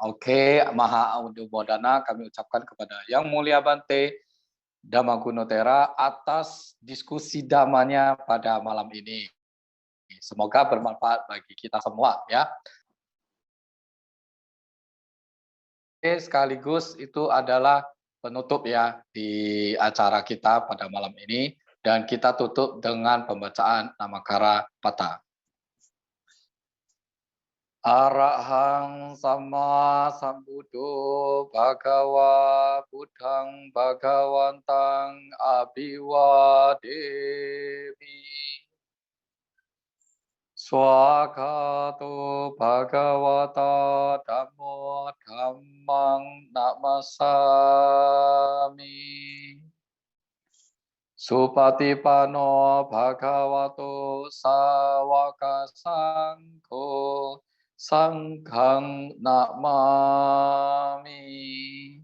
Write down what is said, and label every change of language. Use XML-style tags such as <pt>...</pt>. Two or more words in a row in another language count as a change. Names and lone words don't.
<id>Oke, Maha Anumodana kami ucapkan kepada Yang Mulia Bante Dhammagunotera atas diskusi damanya pada malam ini. Semoga bermanfaat bagi kita semua ya. Oke, sekaligus itu adalah penutup ya di acara kita pada malam ini, dan kita tutup dengan pembacaan Namakara Pata.</id> <pi>Arahang Sama Sambuddho Bhagava Buddhang Bhagawantang Abhiwademi Swakato Bhagavata Dhammo Dhammang Namasami Supatipano Bhagavato Sawaka Sangho Sanghang Namami.</pi>